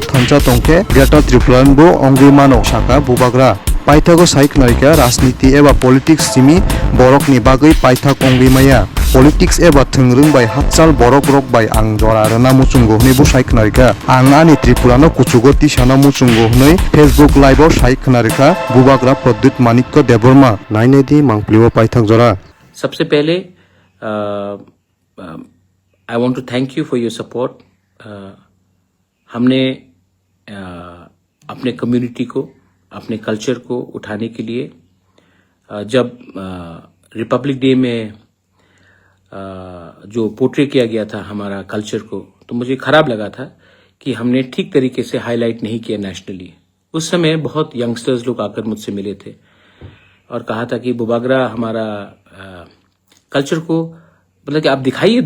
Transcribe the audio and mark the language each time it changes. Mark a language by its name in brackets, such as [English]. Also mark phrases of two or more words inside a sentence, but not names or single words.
[Kok Borok] thancha tongkhe Greater Tripura bo ongui mano shaka bubagra paithago saikhnarika rajniti eba politics simi borok ni bagui paithak ongui maya politics eba thungrung bai hachal borok rok bai ang jora rana muchungo hnei bu saikhnarika ang ani Tripura no kuchugoti sana muchungo hnei Facebook live o saikhnarika bubagra Pradyut Manikya Deborma nainedi mangpliwo paithak jora [Hindi] सबसे पहले [English] I want to thank you for your support [Hindi] हमने अपने कम्युनिटी को अपने कल्चर को उठाने के लिए जब रिपब्लिक डे में जो पोर्ट्रे किया गया था हमारा कल्चर को तो मुझे खराब लगा था कि हमने ठीक तरीके से हाईलाइट नहीं किया नेशनली उस समय बहुत यंगस्टर्स लोग आकर मुझसे मिले थे और कहा था कि बुबागरा हमारा कल्चर को मतलब कि आप दिखाइए